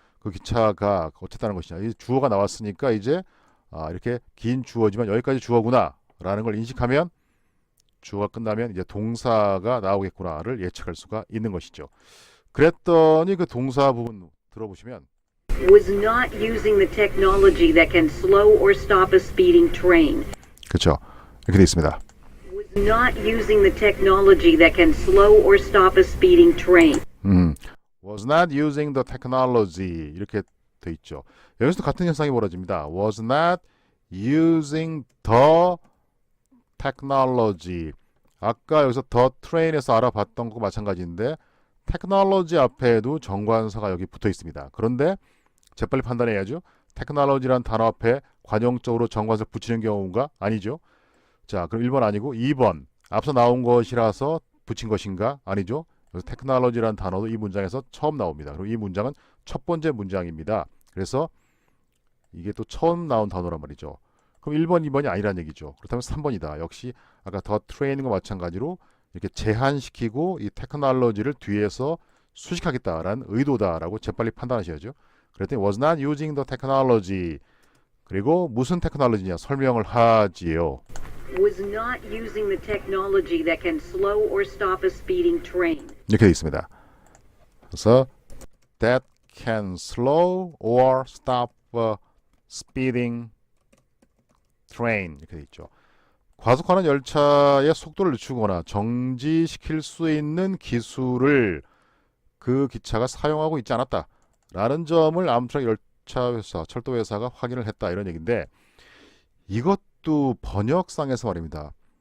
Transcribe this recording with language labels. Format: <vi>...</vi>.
<ko>그 기차가 어쨌다는 것이냐. 이 주어가 나왔으니까 이제 이렇게 긴 주어지만 여기까지 주어구나 라는 걸 인식하면 주어가 끝나면 이제 동사가 나오겠구나를 예측할 수가 있는 것이죠. 그랬더니 그 동사 부분 들어보시면</ko> <en>was not using the technology that can slow or stop a speeding train.</en> <ko>그렇죠. 이렇게 되어 있습니다.</ko> <en>Was not using the technology that can slow or stop a speeding train. was not using the technology</en> <ko>이렇게 돼 있죠. 여기서도 같은 현상이 벌어집니다.</ko> <en>was not using the technology.</en> <ko>아까 여기서 the train에서 알아봤던 것과 마찬가지인데 technology 앞에도 정관사가 여기 붙어 있습니다. 그런데 재빨리 판단해야죠. technology란 단어 앞에 관용적으로 정관사를 붙이는 경우가 아니죠. 자, 그럼 1번 아니고 2번. 앞서 나온 것이라서 붙인 것인가? 아니죠. 그래서 technology란 단어도 이 문장에서 처음 나옵니다. 그리고 이 문장은 첫 번째 문장입니다. 그래서 이게 또 처음 나온 단어란 말이죠. 그럼 1번, 2번이 아니란 얘기죠. 그렇다면 3번이다. 역시 아까 더 트레이닝과 마찬가지로 이렇게 제한시키고 이 테크놀로지를 뒤에서 수식하겠다라는 의도다라고 재빨리 판단하셔야죠. 그랬더니</ko> <en>was not using the technology.</en> <ko>그리고 무슨 테크놀로지냐 설명을 하지요.</ko> <en>Was not using the technology that can slow or stop a speeding train.</en> <ko>이렇게 되어 있습니다. 그래서</ko> <en>that can slow or stop a speeding train</en> <ko>이렇게 되어 있죠. 과속하는 열차의 속도를 늦추거나 정지시킬 수 있는 기술을 그 기차가 사용하고 있지 않았다라는 점을 암트랙 열차 회사, 철도 회사가 확인을 했다 이런 얘기인데 이것도 번역상에서 말입니다.</ko>